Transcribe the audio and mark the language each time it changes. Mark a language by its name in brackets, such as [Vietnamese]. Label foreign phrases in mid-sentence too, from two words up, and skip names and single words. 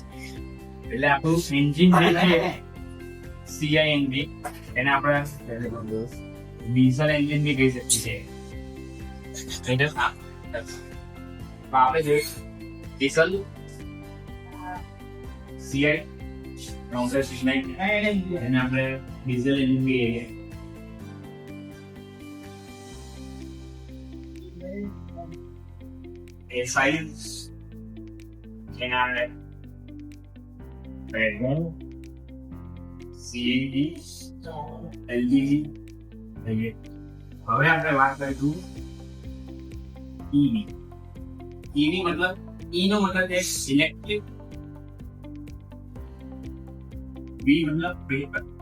[Gujarati] એટલે આપણું એન્જિન જે છે [English] CI engine, [Gujarati] એને આપણે [English] diesel engine [Gujarati] બી કહી શકીએ છીએ. આપણે જોઈએ [English] diesel CI compress ignite, [Gujarati] એને આપણે [English] diesel engine [Gujarati] બી કહીએ. [English] SI general petrol CNG LPG. [Gujarati] હવે આપણે વાત કરીશું EV. EV મતલબ E નો મતલબ છે ઇલેક્ટ્રિક, V મતલબ વેહિકલ.